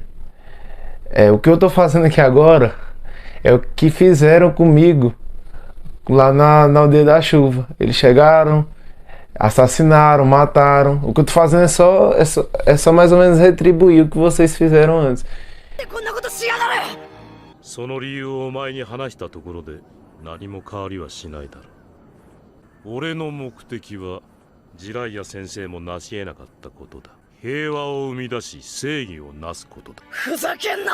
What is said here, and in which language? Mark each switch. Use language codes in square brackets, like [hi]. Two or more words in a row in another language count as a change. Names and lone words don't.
[pt] O que eu tô fazendo aqui agora é o que fizeram comigo lá na Aldeia da Chuva. Eles chegaram, assassinaram, mataram. O que eu tô fazendo é só mais ou menos retribuir o que vocês fizeram antes. [ja] その理由をお前に話したところで何も変わりはしないだろう。俺の目的はジライア先生も成し得なかったことだ。平和を生み出し正義をなすことだ。ふざけんな。